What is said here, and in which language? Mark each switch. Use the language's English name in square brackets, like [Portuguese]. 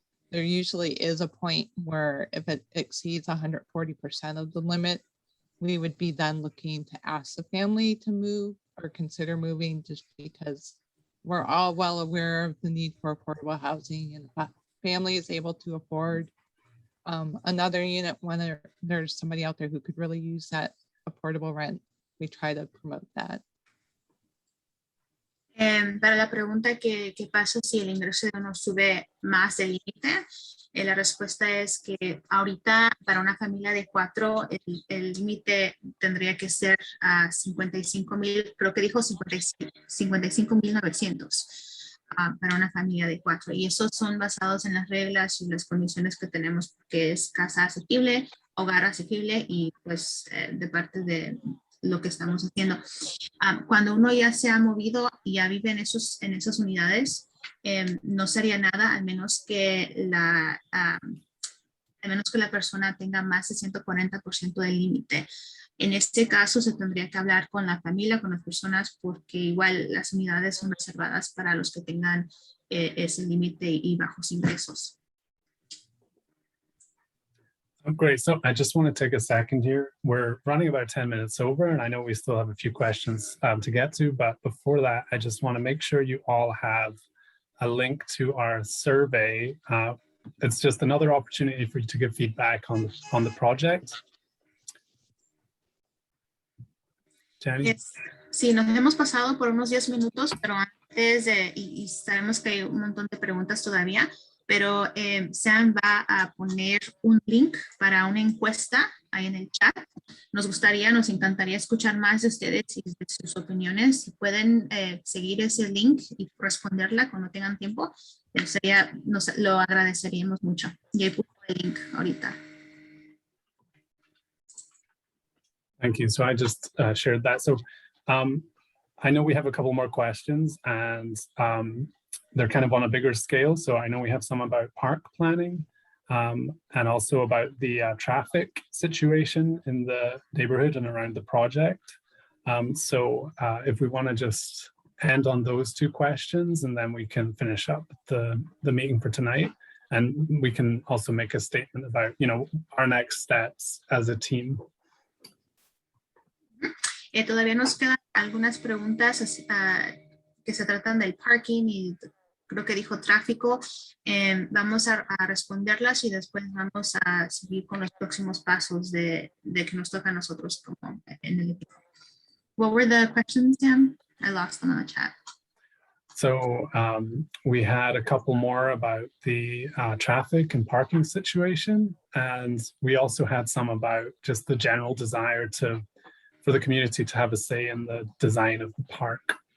[English] There usually is a point where if it exceeds 140% of the limit, we would be then looking to ask the family to move or consider moving, just because we're all well aware of the need for affordable housing, and if a family is able to afford another unit when there's somebody out there who could really use that affordable rent, we try to promote that. [Spanish] Para la pregunta que pasa si el ingreso de uno sube más del límite, la respuesta es que ahorita para una familia de 4 el límite tendría que ser a 55,000, creo que dijo 55,900 para una familia de 4. Y esos son basados en las reglas y las condiciones que tenemos, que es casa asequible, hogar asequible y pues de parte de lo que estamos haciendo. Cuando uno ya se ha movido y ya vive en esas unidades, no sería nada, al menos que la persona tenga más de 140% del límite. En este caso se tendría que hablar con la familia, con las personas, porque igual las unidades son reservadas para los que tengan ese límite y bajos ingresos. [English] Oh, great. So I just want to take a second here. We're running about 10 minutes over, and I know we still have a few questions to get to, but before that, I just want to make sure you all have a link to our survey. It's just another opportunity for you to give feedback on the project. Jenny? [Spanish] Sí, nos hemos pasado por unos 10 minutos, pero antes y sabemos que hay un montón de preguntas todavía, pero Sam va a poner un link para una encuesta ahí en el chat. Nos encantaría escuchar más de ustedes y de sus opiniones. Si pueden seguir ese link y responderla cuando tengan tiempo, nos lo agradeceríamos mucho. Y ahí puso el link ahorita. [English] Thank you. So I just shared that. So I know we have a couple more questions, and they're kind of on a bigger scale. So I know we have some about park planning and also about the traffic situation in the neighborhood and around the project. So if we want to just end on those two questions, and then we can finish up the meeting for tonight. And we can also make a statement about, our next steps as a team. [Spanish] Todavía nos quedan algunas preguntas que se tratan del parking y creo que dijo tráfico. Vamos a responderlas y después vamos a seguir con los próximos pasos de que nos toca a nosotros como en el equipo. [English] What were the questions, Sam? I lost them on the chat. So we had a couple more about the traffic and parking situation. And we also had some about just the general desire for the community to have a say in the design of the park.